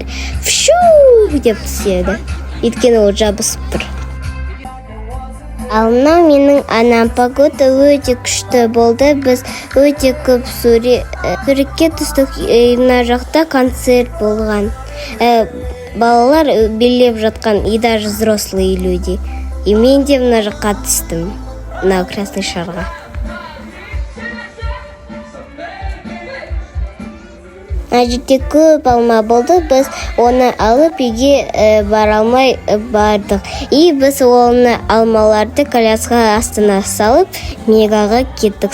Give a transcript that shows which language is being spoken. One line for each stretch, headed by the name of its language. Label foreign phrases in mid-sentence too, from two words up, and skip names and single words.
Kazakh: Фшу! Деп түседі. Өйткені ол жабысып тұр. Ал мынау менің анам. Погода өте күшті болды. Біз өте көп суретке түстік. Мына жақта концерт болған. Балалар билеп жатқан,
Russian: и даже взрослые люди.
Kazakh: И мен де мына жаққа түстім.
Russian: На красный шарға.
Kazakh: Мына жерде көп алма болды. Біз оны алып үйге бара алмай бардық. И біз оны алмаларды колясқа астына салып, мегаға кеттік.